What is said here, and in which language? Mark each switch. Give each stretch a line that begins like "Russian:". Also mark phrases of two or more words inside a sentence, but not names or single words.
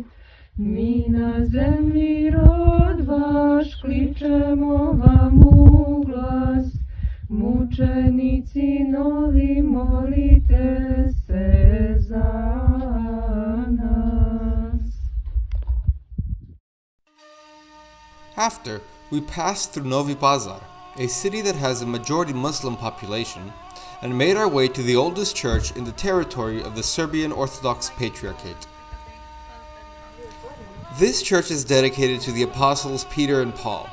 Serbian: Mi na zemlji rod vaš kličemo vam u glas, mučenici novi molite se za nas.
English: After, we passed through Novi Pazar, a city that has a majority Muslim population, and made our way to the oldest church in the territory of the Serbian Orthodox Patriarchate. This church is dedicated to the apostles Peter and Paul.